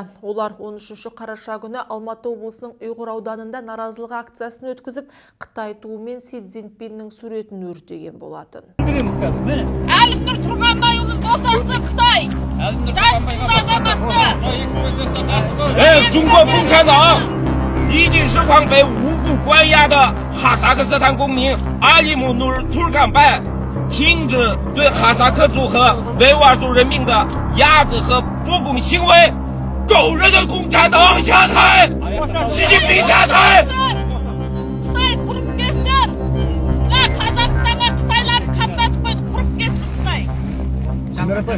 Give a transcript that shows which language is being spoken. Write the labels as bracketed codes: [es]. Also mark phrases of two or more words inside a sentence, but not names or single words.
[kk] Олар 13 қараша күні Алматы облысының Ұйғыр ауданында наразылық акциясын өткізіп, Қытай туы мен Си Цзиньпиннің суретін өртеген болатын. Әлімнұр Тұрғанбайұлы босатсын Қытай! Жайсыз азаматты! [zh] 中国共产党已经释放被无辜关押的哈萨克斯坦公民阿里姆努尔图尔干拜，停止对哈萨克族和维吾尔族人民的压制和不公行为，狗日的共产党下台，习近平下台。 [kk] Қытай құрып кетсін! Қазақстанға Қытайлар қамдатып қойды, құрып кетсін Қытай!